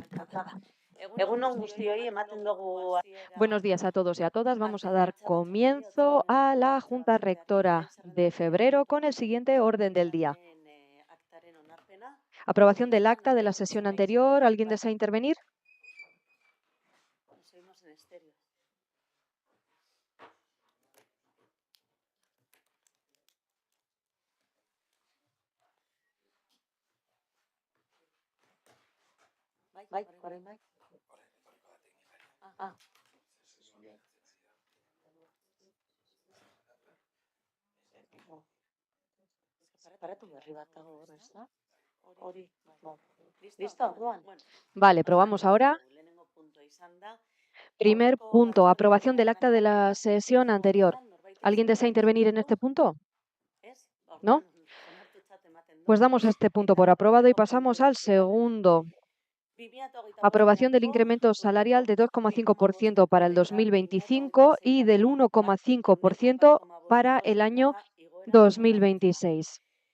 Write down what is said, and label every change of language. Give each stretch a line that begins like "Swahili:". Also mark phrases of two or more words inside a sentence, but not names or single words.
Basque: Egunon guztioi ematen dugu
Spanish: Buenos días a todos y a todas. Vamos a dar comienzo a la Junta Rectora de febrero con el siguiente orden del día. Aprobación del acta de la sesión anterior. ¿Alguien desea intervenir? Nos oímos en estéreo.
Basque: Bai, orain bai. Ah. Separatu berri bat dago hor, ez da? Hori. Listo, orduan?
Spanish: Vale, probamos ahora. Primer punto, aprobación del acta de la sesión anterior. ¿Alguien desea intervenir en este punto? ¿No? Pues damos este punto por aprobado y pasamos al segundo. Aprobación del incremento salarial de 2,5% para el 2025 y del 1,5% para el año 2026.